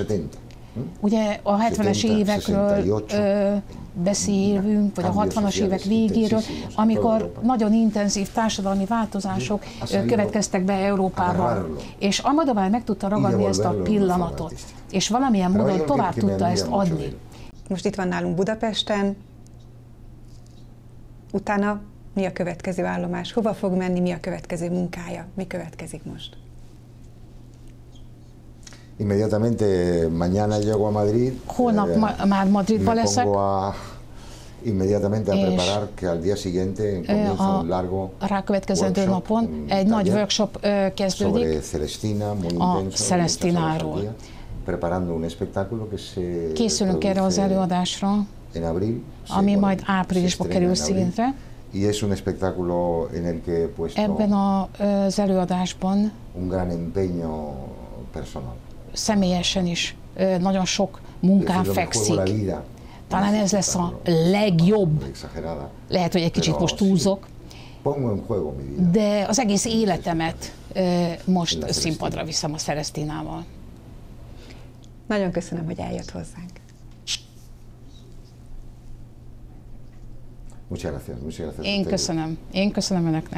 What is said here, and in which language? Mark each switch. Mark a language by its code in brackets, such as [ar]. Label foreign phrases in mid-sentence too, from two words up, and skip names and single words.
[hu] Ugye a 70-es évekről beszélünk, vagy a 60-as évek végéről, amikor nagyon intenzív társadalmi változások következtek be Európában. És Almodóvar meg tudta ragadni ezt a pillanatot, és valamilyen módon tovább tudta ezt adni. Most itt van nálunk Budapesten, utána mi a következő állomás? Hova fog menni, mi a következő munkája? Mi következik most? [es] Inmediatamente mañana llego a Madrid. [hu] Holnap már Madridba leszek. [es] Inmediatamente a preparar que al día siguiente comienza un largo [hu] rákövetkezendő napon egy nagy workshop kezdődik a Celestináról. [es] Preparando un espectáculo que se [hu] készülünk erre az előadásra, ami majd áprilisban kerül színre. [es] Y es un espectáculo en el que he puesto [hu] ebben az előadásban [es] un gran empeño personal. [hu] Személyesen is nagyon sok munkám fekszik. Talán ez lesz a legjobb. Lehet, hogy egy kicsit most túlzok, de az egész életemet most színpadra viszem a Celestinával. Nagyon köszönöm, hogy eljött hozzánk. [es] Muchas gracias. [hu] Én köszönöm önöknek.